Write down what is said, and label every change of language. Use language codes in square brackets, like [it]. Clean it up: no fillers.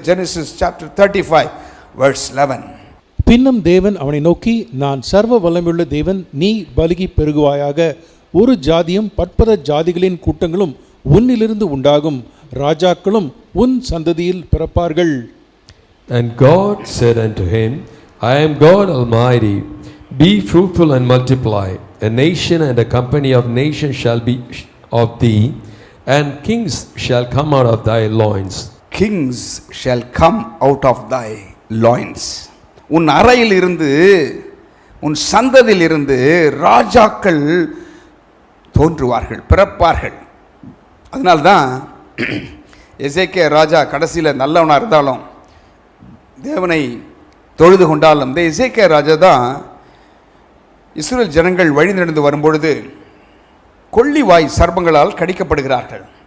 [en] Genesis chapter 35 verse 11. [ta] பின்னும் தேவன் அவனை நோக்கி, நான் சர்வ வல்லமையுள்ள தேவன், நீ பலுகி பெருகுவாயாக, ஒரு ஜாதியும் பற்பல ஜாதிகளின் கூட்டங்களும் உன்னிலிருந்து உண்டாகும், ராஜாக்களும் உன் சந்ததியில் பிறப்பார்கள். [en] And God said unto him, I am God Almighty. Be fruitful and multiply. A nation and a company of nations shall be of thee, and kings shall come out of thy loins. Kings shall come out of thy loins. [ta] உன் அறையில் இருந்து, உன் சந்ததியில் இருந்து ராஜாக்கள் தோன்றுவார்கள், பிறப்பார்கள். அதனால்தான் எசேக்கியா ராஜா கடைசியில் நல்லவனாக இருந்தாலும், தேவனை தொழுது கொண்டாலும், இந்த எசேக்கியா ராஜா தான் இஸ்ரவேல் ஜனங்கள் வழி நடந்து வரும்பொழுது கொள்ளிவாய் சர்ப்பங்களால் கடிக்கப்படுகிறார்கள்.